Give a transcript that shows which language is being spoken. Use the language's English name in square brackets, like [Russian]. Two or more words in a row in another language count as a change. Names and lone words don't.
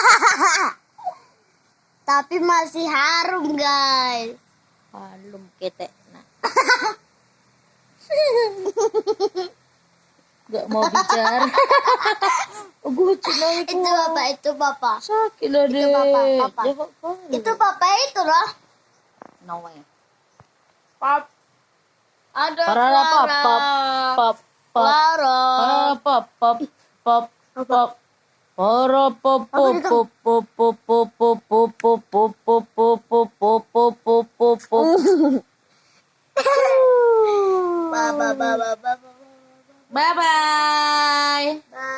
[Indonesian] Tapi masih harum guys. Harum ketek nak. Gak mau bicara. Gue cuma Itu bapak, itu bapak. sakit lah deh. Itu bapak. Jawab kali. Itu bapak itu loh. [English] No way. [Indonesian] Pap. Ada Parara pap pap pap pap. Clara. Pap pap pap pap. Para pop pop pop pop pop pop pop pop pop pop pop pop pop pop pop pop pop. [English] Bye bye bye bye bye. Bye bye.